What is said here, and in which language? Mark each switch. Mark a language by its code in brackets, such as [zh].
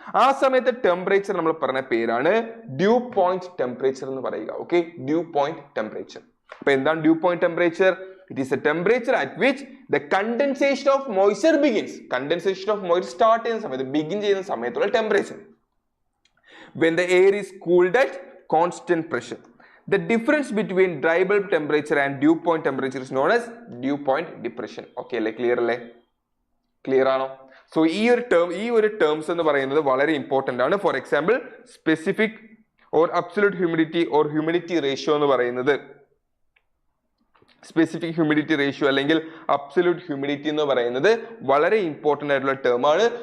[ml] ആ സമയത്ത് ടെമ്പറേച്ചർ നമ്മൾ പറഞ്ഞ പേരാണ് ഡ്യൂ പോയിന്റ് ടെമ്പറേച്ചർ എന്ന് പറയുക. Okay, due point temperature. അപ്പൊ എന്താണ് due point temperature? [en] It is a temperature at which the condensation of moisture begins. Condensation of moisture start [ml] ചെയ്യുന്ന സമയത്ത്, [en] begin [ml] ചെയ്യുന്ന സമയത്തുള്ള [en] temperature. When the air is cooled at constant pressure. The difference between dry bulb temperature and dew point temperature is known as dew point depression. [ml] Okay അല്ലേ? Clear അല്ലേ? Clear ആണോ? So ഈ ഒരു terms എന്ന് പറയുന്നത് വളരെ ഇമ്പോർട്ടന്റ് ആണ്. For example specific or absolute humidity or humidity ratio എന്ന് പറയുന്നത്, സ്പെസിഫിക് ഹ്യൂമിഡിറ്റി റേഷ്യോ അല്ലെങ്കിൽ അബ്സല്യൂട്ട് ഹ്യൂമിഡിറ്റി എന്ന് പറയുന്നത് വളരെ ഇമ്പോർട്ടന്റ് ആയിട്ടുള്ള ടേം ആണ്.